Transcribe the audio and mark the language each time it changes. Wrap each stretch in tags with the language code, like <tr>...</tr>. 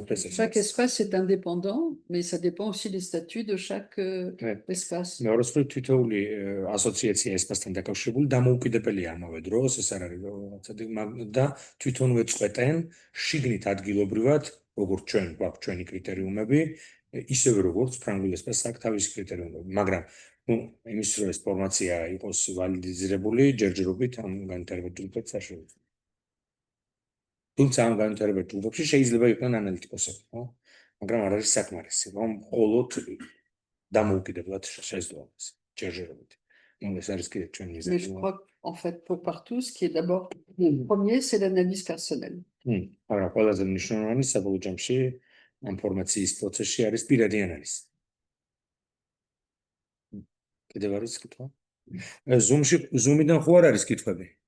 <fr>chaque espace est indépendant, mais ça dépend aussi des statuts de chaque espace. Mais heureusement,</fr> <ka>თითოეული ასოციაცია ესპასთან დაკავშირებული დამოუკიდებელი ამავე დროს, ეს არ არის და თვითონვე წყვეტენ შიგნით ადგილობრივად, როგორც ჩვენ გვაქვს ჩვენი კრიტერიუმები, ისევე როგორც ფრანგულ ესპასს აქვს თავისი კრიტერიუმები, მაგრამ იმის რომ ეს ფორმაცია იყოს ვალიდიზირებული, ჯერჯერობით ამ განვითარებულ ჯგუფებს არ შეიძლება. თუმცა ამ განვითარებულ ჯგუფებში შეიძლება იყვნენ ანალიტიკოსები, ხო? მაგრამ არ არის საკმარისი, რომ მხოლოდ დამოუკიდებლად შეძლო ეს ჯერჯერობით. ეს არის კიდევ ჩვენი მიზანი.</ka> <fr>Mais je crois en fait pour partout, ce qui est d'abord premier, c'est l'analyse personnelle.</fr> <ka>მაგრამ ყველაზე მნიშვნელოვანი საბოლოო ჯამში ამ ფორმაციის პროცესში არის პირადი ანალიზი. კიდევ არის კითხვა? Zoom-დან ხო არ არის კითხვები?</ka>